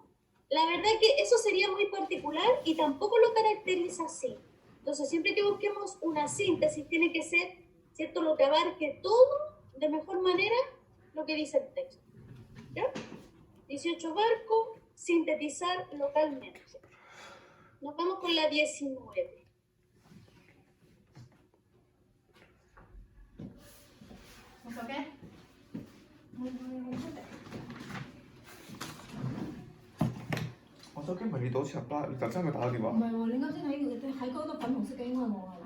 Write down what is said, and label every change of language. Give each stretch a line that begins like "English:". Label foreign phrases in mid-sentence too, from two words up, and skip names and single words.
Spanish: La verdad que eso sería muy particular y tampoco lo caracteriza así. Entonces, siempre que busquemos una síntesis, tiene que ser, ¿cierto?, lo que abarque todo de mejor manera lo que dice el texto. ¿Ya? 18 barcos, sintetizar localmente. Nos vamos con la 19. Ok.
Cantonese: 我手機唔係你倒插啦，你特登去打個電話。唔係喎，你啱先喺嗰個粉紅色嘅應該係我係嘛？